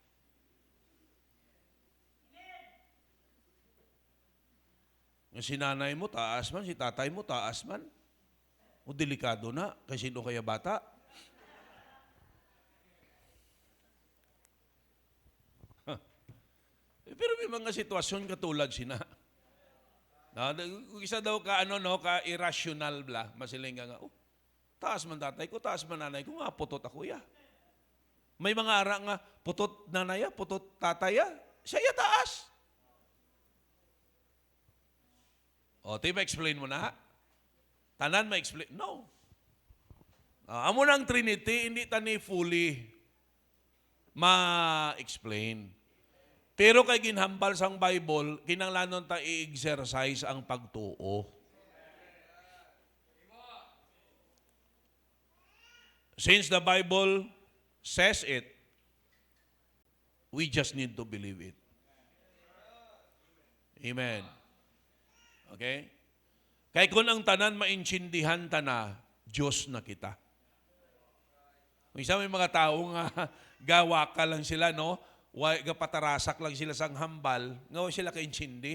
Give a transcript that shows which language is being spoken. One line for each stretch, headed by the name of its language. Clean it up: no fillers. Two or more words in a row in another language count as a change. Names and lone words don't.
Hiligaynon: Nga si nanay mo taas man, si tatay mo taas man.
Filipino: O delikado na, kasi sino kaya bata?
Hiligaynon: Pero may mga sitwasyon katulad sina. Isa daw ka irrational bla, masiling ka nga, taas man tatay ko, taas man nanay ko, nga putot ako ya. May mga ara nga, putot nanay ya, putot tatay ya, siya ya taas. O, explain mo na. Tanan ma-explain? No. Amo ng Trinity, hindi tani fully ma-explain. Pero kay ginhambal sang Bible, kinanglanon ta i-exercise ang pagtuo.
English: Since the Bible says it, we just need to believe it. Amen. Okay?
Hiligaynon: Kaya kung ang tanan maintindihan ta na, Diyos na kita. Isa may mga tao nga gawa ka lang sila, no? Patarasak lang sila sang hambal, nga sila kaintindi.